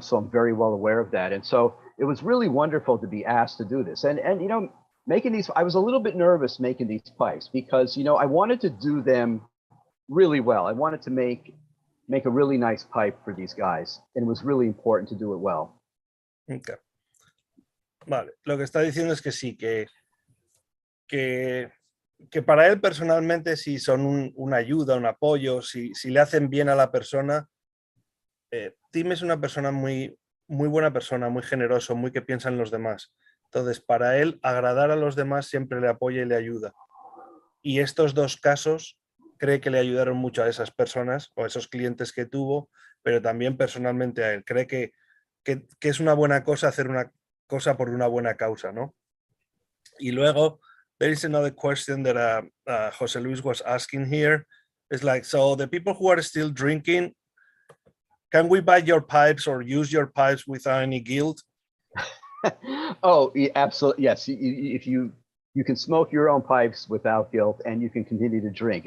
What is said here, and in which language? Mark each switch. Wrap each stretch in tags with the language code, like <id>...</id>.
<en>So I'm very well aware of that. And so it was really wonderful to be asked to do this. And making these, I was a little bit nervous making these pipes because, I wanted to do them really well. I wanted to make a really nice pipe for these guys. And it was really important to do it well. Okay.</en> <es>Vale, lo que está diciendo es que sí, que para él personalmente si son una ayuda, un apoyo, si le hacen bien a la persona. Tim es una persona muy, muy buena persona, muy generoso, muy que piensa en los demás. Entonces, para él, agradar a los demás siempre le apoya y le ayuda. Y estos dos casos cree que le ayudaron mucho a esas personas o a esos clientes que tuvo, pero también personalmente a él. Cree que es una buena cosa hacer una cosa por una buena causa, ¿no? Y luego</es> <en>there is another question that Jose Luis was asking here. It's like, so the people who are still drinking, can we buy your pipes or use your pipes without any guilt? Oh, yeah, absolutely. Yes. If you can smoke your own pipes without guilt, and you can continue to drink.</en>